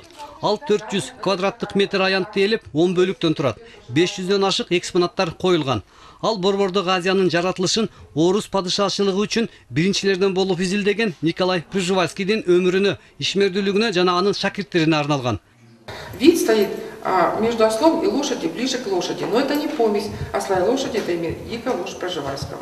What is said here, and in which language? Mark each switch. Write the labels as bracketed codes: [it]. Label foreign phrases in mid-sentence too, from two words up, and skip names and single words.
[ky] Ал 400 квадраттык метр аянтты ээлеп 10 бөлүктөн турат. 500дөн ашык экспонаттар коюлган. Ал Борбордук Азиянын жаратылышын орус падышачылыгы үчүн биринчилерден болуп изилдеген Николай Пржевальскийдин өмүрүнө, ишмердүүлүгүнө жана анын шакирттерине арналган. [ru] Вид стоит между ослом и лошадью, ближе к лошади. Но это не помесь осла и лошади, это имя дикая лошадь Пржевальского.